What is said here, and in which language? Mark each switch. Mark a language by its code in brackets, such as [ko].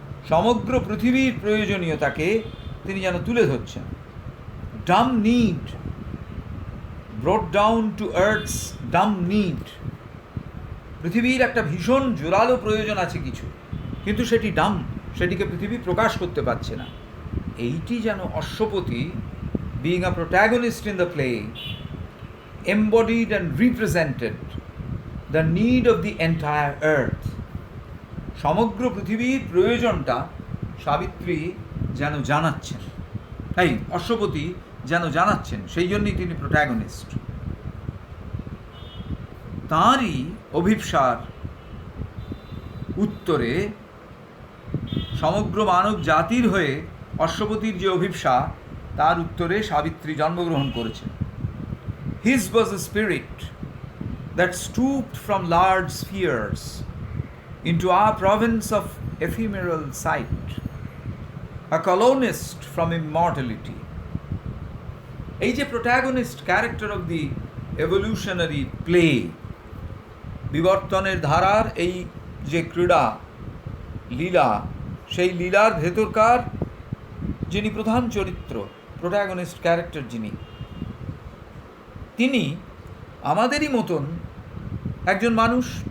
[bn] সমগ্র পৃথিবীর প্রয়োজনীয়তাকে তিনি যেন তুলে ধরছেন। [en] Dumb need brought down to earth's dumb need. [bn] পৃথিবীর একটা ভীষণ জোরালো প্রয়োজন আছে কিছু, কিন্তু সেটি ডাম, সেটিকে পৃথিবী প্রকাশ করতে পারছে না। এইটি যেন Ashwapati, [en] being a protagonist in the play, embodied and represented the need of the entire earth. [bn] সমগ্র পৃথিবীর প্রয়োজনটা সাবিত্রী যেন জানাচ্ছেন, তাই অশ্বপতি যেন জানাচ্ছেন, সেই জন্যই তিনি প্রোটাগনিস্ট। তাঁরই অভিপ্সার উত্তরে সমগ্র মানব জাতির হয়ে অশ্বপতির যে অভিপ্সা, তার উত্তরে সাবিত্রী জন্মগ্রহণ করেছেন। [en] His was a spirit that stooped from large spheres into our province of ephemeral sight, a colonist from immortality. [bn] এই যে [en] protagonist character of the evolutionary play, [bn] বিবর্তনের ধারার এই যে ক্রীড়া লীলা, সেই লীলার ভেতরকার যিনি প্রধান চরিত্র, [en] protagonist character [bn] যিনি, তিনি আমাদেরই মতন একজন মানুষ।